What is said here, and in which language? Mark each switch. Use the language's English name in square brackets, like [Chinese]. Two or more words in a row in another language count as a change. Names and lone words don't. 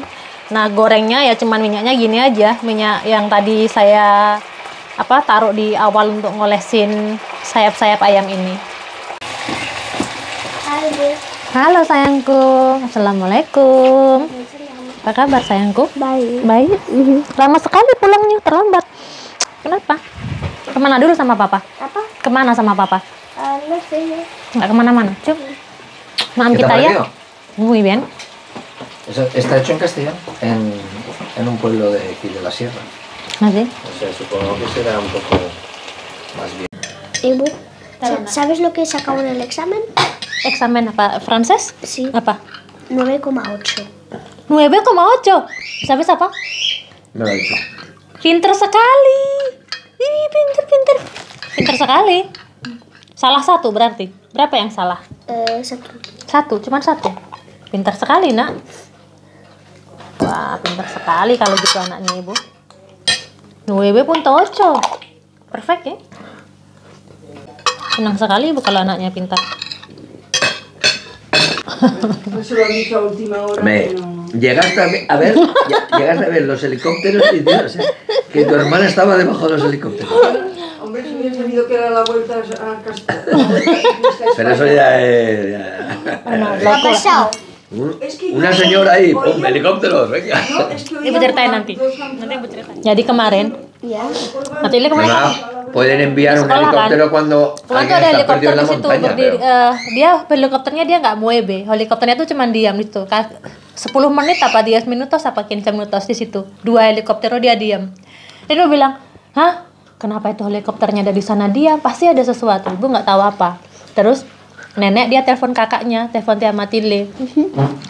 [Indonesian] Nah gorengnya ya cuman minyaknya gini aja, minyak yang tadi saya taruh di awal untuk ngolesin sayap-sayap ayam ini. Halo sayangku, assalamualaikum. Apa kabar sayangku? Baik. Baik. Lama sekali pulangnya, terlambat. Kenapa? Kemana dulu sama papa? Apa? Kemana sama papa? [Spanish] No sé. [Indonesian] Nggak kemana-mana. Cuk. Maam [Spanish] ¿Qué te [Indonesian] kita [Spanish] ha [Indonesian] ya. [Spanish] parecido? Muy bien. Está hecho en castellano, en un pueblo de aquí de la sierra. Así. O sea, supongo que será un poco más bien. [Indonesian] Ibu, [Spanish] Perdona. ¿sabes lo que sacado en el examen? [Indonesian] Eksamen apa? Francés? [Spanish] Sí. [Indonesian] Apa? 9,8. 9,8. ¿Sabes apa? [Spanish] Me lo ha dicho. [Indonesian] Pinter sekali. Ih, pinter. Pinter sekali. Salah satu berarti. Berapa yang salah? Satu. Cuman satu. Pinter sekali, nak. Wah, pinter sekali kalau gitu anaknya ibu. 9,8. Perfect ya. Senang sekali ibu kalau anaknya pintar. [Spanish] Eso lo han dicho a última hora. Me, que no- llegaste llegaste a ver los helicópteros y Dios, que tu hermana estaba debajo de los helicópteros. Hombre, si hubiera sabido que era la vuelta a Pero eso ya es... ya- ¿Qué ha pasado? Una señora ahí, ¡pum! Helicópteros, venga. No, es que [Indonesian] Ibu ceritain nanti. Nanti ibu ceritain. Jadi kemarin, Ya. Natili kemarin [Spanish] Nada, pueden enviar un [Indonesian] Sekolah, kan? [Spanish] helicóptero cuando [Indonesian] Kebetulan tuh [Spanish] alguien [Indonesian] ada [Spanish] está perdido [Indonesian] helikopter [Spanish] en la [Indonesian] di situ [Spanish] montaña. [Indonesian] berdiri. [Spanish] Pero... [Indonesian] Dia helikopternya dia nggak mueve. Helikopternya tuh cuma diam di situ. 10 menit apa 10 minutos apa 15 minutos di situ. 2 helikopter dia diam. Dan dia bilang, "Hah? Kenapa itu helikopternya ada di sana diam? Pasti ada sesuatu." Ibu nggak tahu apa. Terus nenek dia telepon kakaknya, telepon Tia Matile.